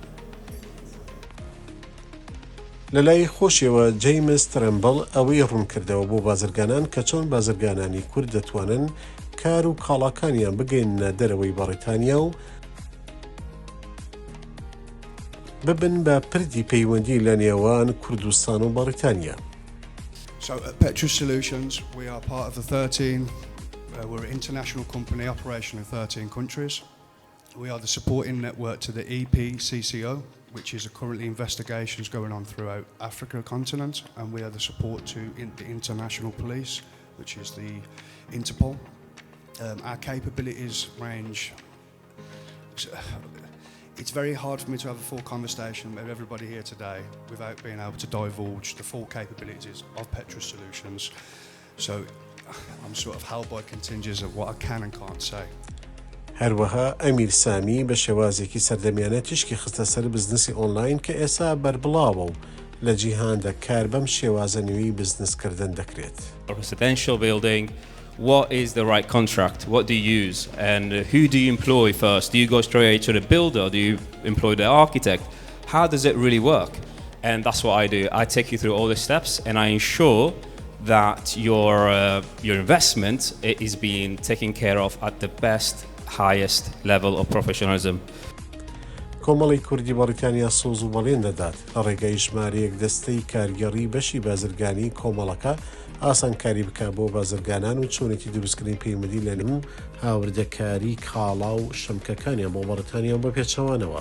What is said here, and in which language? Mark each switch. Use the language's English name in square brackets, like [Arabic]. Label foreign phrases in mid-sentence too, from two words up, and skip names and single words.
[Central Kurdish] لە لای خۆشیەوە جەیمس ترەمبڵ ئەوەی ڕوون کردەوە بۆ بازرگانان کە چۆن بازرگانانی کورد دەتوانن کار و کاڵاکانیان بگەینە دەرەوەی بەڕێتانیا و ببن بە پردی پەیوەندی لە نێوان کوردستان و بەڕێتانیا. [English] So at Petrus Solutions, we are part of the 13, we're an international company operational in 13 countries. We are the supporting network to the EPCCO, which is currently investigations going on throughout Africa continent, and we are the support to the international police, which is the Interpol. Our capabilities range. It's very hard for me to have a full conversation with everybody here today without being able to divulge the full capabilities of Petrus Solutions. So I'm sort of held by contingents of what I can and can't say. [Central Kurdish] هەروەها ئەمیر سامی بە شێوازێکی سەردەمیانە تشکی خستە سەر بزنسی ئۆنلاین کە ئێستا بەربڵاوە و لە جیهاندا کار بەم شێوازە نوێی بزنسکردن دەکرێت. [English] Residential building, what is the right contract? What do you use? And who do you employ first? Do you go straight to the builder? Do you employ the architect? How does it really work? And that's what I do. I take you through all the steps and I ensure that your investment is being taken care of at the best, highest level of professionalism. [Central Kurdish] کۆمەڵی کوردی بەڕێتانیا سۆز و بەڵێن دەدات لە ڕێگەی ژمارەیەک دەستەی کارگەڕی بەشی بازرگانی کۆمەڵەکە ئاسانکاری بکە بۆ بازرگانان و چۆنێتی دروستکردنی پەیوەندی لە نمو هاوردەکاری کاڵا و شەمکەکانیان بۆ بەڕێتانیا بە پێچەوانەوە.